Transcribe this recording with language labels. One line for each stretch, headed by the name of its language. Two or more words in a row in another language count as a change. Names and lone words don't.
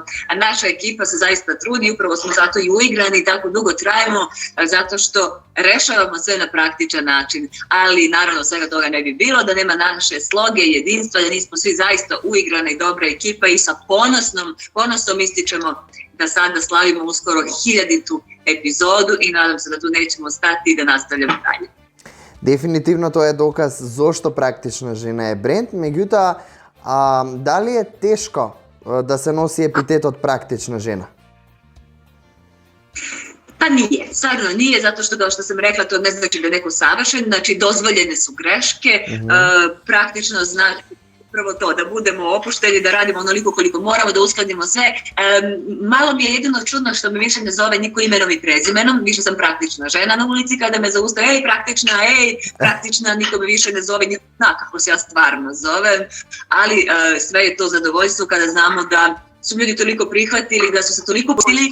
Serbian: A naša ekipa se zaista trudi, upravo smo zato i uigrani, tako dugo trajemo, zato što rešavamo sve na praktičan način. Ali naravno svega toga ne bi bilo da nema naše sloge i jedinstva, da nismo svi zaista uigrana i dobra ekipa i sa ponosom ističemo da sada slavimo uskoro 1000-tu epizodu i nadam se da tu nećemo stati i da nastavljamo dalje.
Macedonian: Дефинитивно тоа е доказ зошто практична жена е бренд, меѓутоа дали е тешко да се носи епитетот практична жена?
Serbian: Pa nije, stvarno nije, zato što kao što sam rekla, to ne znači da je neko savršen, znači dozvoljene su greške, praktično znači upravo to, da budemo opušteni, da radimo onoliko koliko moramo, da uskladimo sve. Malo mi je jedino čudno što me više ne zove niko imenom i prezimenom, više sam praktična žena na ulici kada me zaustave, praktična, niko me više ne zove, niko zna kako se ja stvarno zovem, ali sve je to zadovoljstvo kada znamo da su ljudi toliko prihvatili, da su se toliko pustili.